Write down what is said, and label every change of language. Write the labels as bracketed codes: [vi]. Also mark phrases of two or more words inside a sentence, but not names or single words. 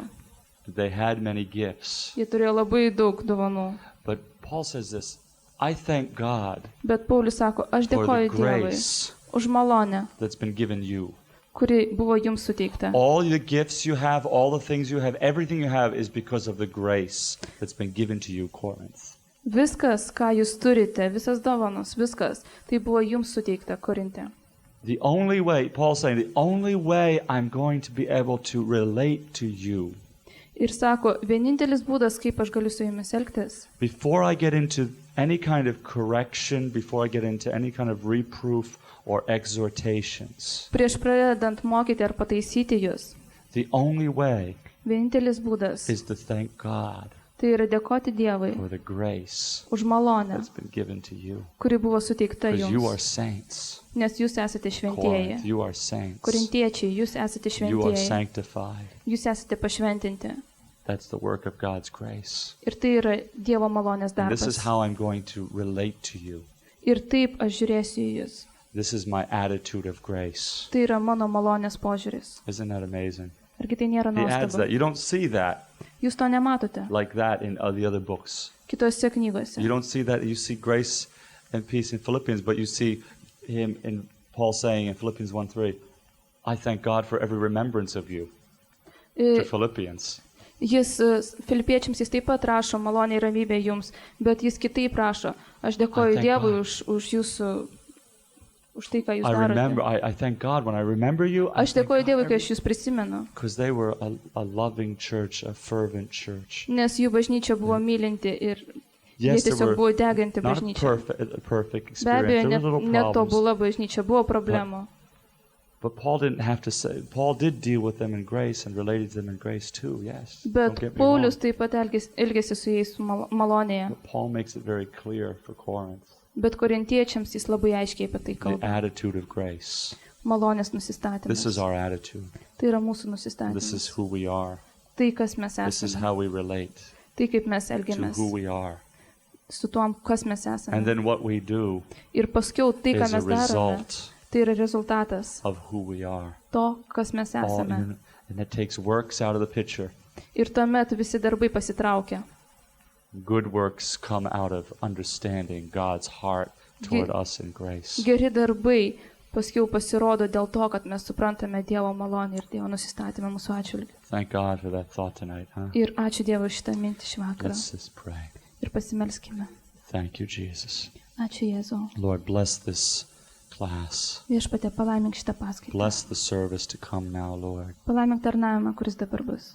[en] They had many gifts. [lt] Jie turėjo labai daug dovanų. [en] But Paul says this, "I thank God [lt] Bet Paulius sako, aš [en] for the [lt] dėkoju Dievui [en] grace [lt] už malonę, [en] that's been given you." [lt] kuri buvo jums suteikta. [en] All the gifts you have, all the things you have, everything you have is because of the grace that's been given to you, Corinth. [lt] Viskas, ką jūs turite, visas dovanos, viskas, tai buvo jums suteikta Korinte. [en] The only way, Paul's saying, the only way I'm going to be able to relate to you [lt] Ir sako, vienintelis būdas, kaip aš galiu su jumis elgtis, [en] before I get into any kind of correction, before I get into any kind of reproof or exhortations, [lt] prieš pradedant mokyti ar pataisyti jūs, [en] the only way [lt] vienintelis būdas, [en] is to thank God [lt] tai yra dėkoti Dievui [en] for the grace [lt] už malonę, [en] that's been given to you. [lt] kuri buvo suteikta [en] Because you are [lt] jums. [en] saints. [lt] Nes jūs esate [en] Corinth, [lt] šventieji. [en] you are saints. [lt] Korintiečiai, jūs esate [en] You are [lt] šventieji. [en] sanctified. [lt] Jūs esate pašventinti. [en] That's the work of God's grace. [lt] Ir tai yra Dievo malonės [en] And this is [lt] darbas. [en] how I'm going to relate to you. [lt] Ir taip aš žiūrėsiu į jūs. [en] This is my attitude of grace. [lt] Tai yra mano malonės požiūris. [en] Isn't that amazing? [lt] Argi tai nėra [en] He adds that. [lt] nuostabu? [en] You don't see that [lt] Jūs to nematote [en] like that in the other books. [lt] kitose knygose. [en] You don't see that. You see grace and peace in Philippians, but you see him in Paul saying in Philippians 1:3, "I thank God for every remembrance of you." To I- Philippians. [lt] Jis filipiečiams jis taip pat rašo malonė ir ramybė jums, bet jis kitaip rašo. Aš dėkoju [en] thank [lt] Dievui [en] God. [lt] už jūsų, už tai, ką jūs [en] I remember. [lt] darote. [en] I thank God when I remember you. I [lt] Aš dėkoju Dievui, kai aš jūs prisimenu, [en] Because they were a loving church, a fervent church. [lt] nes jų bažnyčia buvo mylinti ir jie [en] Yes, there [lt] tiesiog buvo [en] were [lt] deganti [en] not a [lt] bažnyčia. [en] perfect [lt] Be abejo, [en] experience. There were little problems. [lt] netobula bažnyčia, buvo problemų. [en] But Paul didn't have to say. Paul did deal with them in grace and related to them in grace too. Yes. Don't [lt] Bet [en] get me [lt] Paulius [en] wrong. [lt] taip pat elgėsi su jais malonėje. [en] But Paul makes it very clear for Corinth [lt] Bet korintiečiams jis labai aiškiai apie tai [en] the [lt] kalba. [en] attitude of grace. [lt] Malonės [en] This [lt] nusistatymas. [en] is our attitude. [lt] Tai yra mūsų [en] This is [lt] nusistatymas. [en] who we are. [lt] Tai, kas mes [en] This is [lt] esame. [en] how we relate [lt] Tai, kaip mes [en] to [lt] elgiamės [en] who we are. [lt] su tuom, kas mes [en] And [lt] esame. [en] then what we do [lt] Ir paskiau tai, ką [en] is a [lt] mes darome, [en] result [lt] tai yra rezultatas [en] of who we are. [lt] to, kas mes [en] All, [lt] esame. [en] and that takes works out of the picture. [lt] Ir tuomet visi darbai pasitraukia. [en] Good works come out of understanding God's heart toward us in grace. [lt] Geri darbai paskiau pasirodo dėl to, kad mes suprantame Dievo malonę ir Dievo nusistatymą mūsų atžvilgiu. [en] Thank God for that thought tonight, huh? [lt] Ir ačiū Dievui šitą mintį šį vakarą. [en] Let's just pray. [lt] Ir pasimelskime. [en] Thank you, Jesus. [lt] Ačiū Jėzau. [en] Lord, bless this class. [lt] Viešpatie, palaimink šitą paskaitą. [en] Bless the service to come now, Lord. [lt] Palaimink tarnavimą, kuris dabar bus.